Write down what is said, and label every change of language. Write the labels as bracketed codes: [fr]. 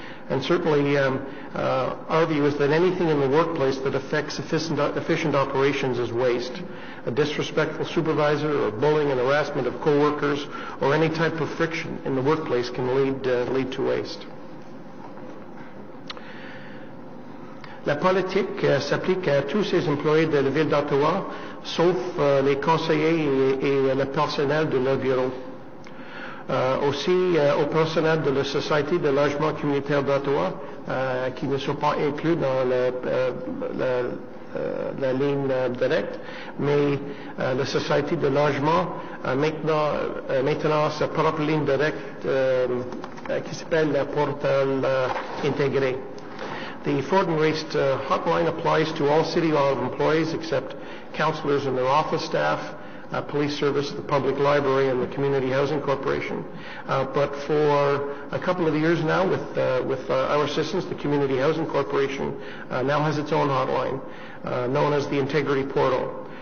[en] And certainly, our view is that anything in the workplace that affects efficient operations is waste. A disrespectful supervisor, or bullying and harassment of coworkers, or any type of friction in the workplace can lead to waste. [fr] La politique s'applique à tous ces employés de la Ville d'Ottawa, sauf les conseillers et le personnel de leur bureau. Aussi au personnel de la Société de logement communautaire d'Ottawa, qui ne sont pas inclus dans la ligne directe, mais la Société de logement a maintenant sa propre ligne directe qui s'appelle la portail intégré. [en] The fraud and waste hotline applies to all City Hall employees except councillors and their office staff, police service, the public library, and the Community Housing Corporation. But for a couple of years now, with our assistance, the Community Housing Corporation now has its own hotline, known as the Integrity Portal.